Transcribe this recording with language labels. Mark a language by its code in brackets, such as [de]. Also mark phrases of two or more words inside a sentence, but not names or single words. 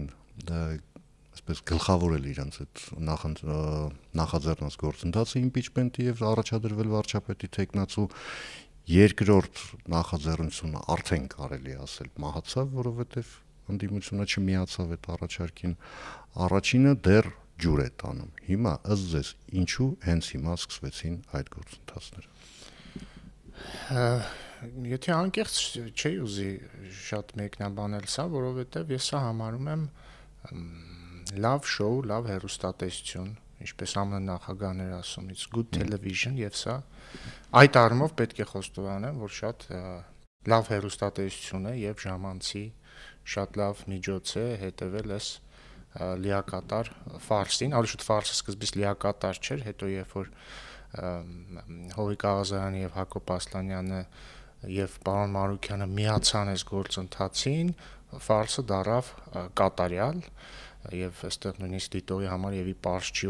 [hy] այսպես գլխավորել իրենց այդ նախաձեռնած գործընթացը իմպիչմենտի եւ առաջադրվել վարչապետի թեկնածու երկրորդ նախաձեռնությունը արդեն կարելի ասել մահացավ, որովհետեւ ընդդիմությունը չմիացավ այդ առաջարկին, առաջինը դեռ ջուր է տանում։ Հիմա ըստ ձեզ ինչու հենց հիմա սկսվեցին այդ գործընթացները։ Եթե անկեղծ չի ուզի շատ մեկնաբանել սա, որովհետեւ ես սա համարում եմ լավ շոու, լավ հեռուստատեսություն, ինչպես ԱՄՆ նախագահներ ասում, [en] it's good television [hy] եւ սա այդ առումով պետք է խոստովանեմ, որ շատ լավ հեռուստատեսություն է եւ ժամանցի շատ լավ միջոց է հետեւել այս լիակատար ֆարսին, ավելի շուտ ֆարսը սկզբից լիակատար չէր, հետո երբ որ Հովիկ Աղազարյանը եւ Հակոբ Ասլանյանը եւ պարոն Մարուկյանը միացան այս գործընթացին, ֆարսը դառավ կատարյալ եւ այստեղ նույնիսկ դիտողի համար եւի պարզ չի